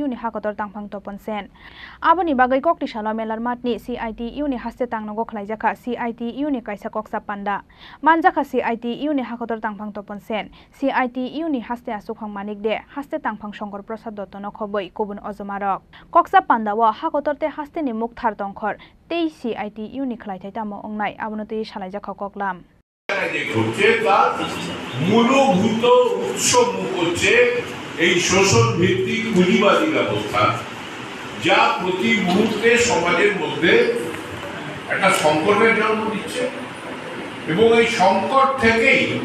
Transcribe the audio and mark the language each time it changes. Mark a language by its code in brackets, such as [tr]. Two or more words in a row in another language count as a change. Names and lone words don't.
[trp] ni hakotor tangphang topon sen aboni bagai Koktisalo melar matni CITU ni haste tangnogo khlaijaka CITU ni kaisa koksa panda manjaka CITU ni hakotor tangphang topon sen CITU ni haste asukphang manik de haste tangphang Shongkor Prasad Dotto no khoboi kubun ojomarok koksa panda wa hakotorte haste ni mukthar tongkhor tei CITU ni khlaithai tamo ongnai abonoti salaijak koklam [bn] করছে তার মূলভূত উৎস মুখ হচ্ছে এই শোষণ ভিত্তিক পুঁজিবাদী ব্যবস্থা, যা প্রতি মুহূর্তে সমাজের মধ্যে একটা সংকটের জন্ম দিচ্ছে এবং এই সংকট থেকেই